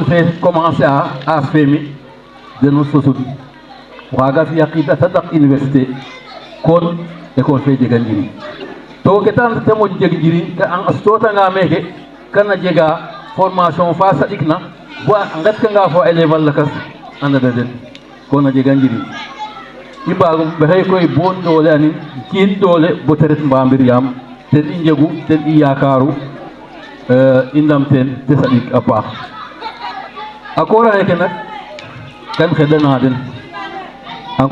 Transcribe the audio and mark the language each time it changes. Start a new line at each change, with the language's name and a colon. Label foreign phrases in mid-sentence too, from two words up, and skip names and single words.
Serer: fe commencer a femi deno sosud waga fiya qita tadak université kon école fe jega njiriñ to ke tan te moƴ jeg njiriñ ka an astotanga meke kana jega formation fa saɗikna bo a ngetkanga fo élève a lakas andada den kono jega njiriñ i mbago ɓexey koy bo doole anin kiin doole bo te ret mbamir yaam ten i njegu ten i yakaru i ndam ten te saɗik a paax a koora xeke nak kan xeɗana den a